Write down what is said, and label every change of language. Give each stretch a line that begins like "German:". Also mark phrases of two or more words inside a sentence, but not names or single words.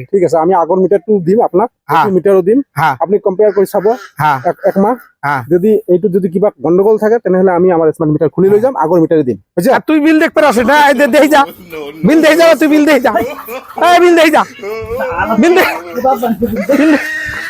Assamese: ঠিক আছে আমি আগৰ মিটাৰটো দিম আপোনাক হ্যাঁ। এইটো মিটাৰো দিম হ্যাঁ আপুনি কম্পেয়াৰ কৰি চাব হ্যাঁ এক মাহ হ্যাঁ যদি এইটো যদি কিবা গণ্ডগোল থাকে তেনেহলে আমি আমাৰ স্মাৰ্ট মিটাৰ খুলি লৈ যাম আগৰ মিটাৰে দিম বুঝছে
Bangla: আর তুই বিল দেখতে পারছিস না এই দেখি যা বিল দেখি যা তুই বিল দেখি যা এই বিল দেখি যা বিল দেখ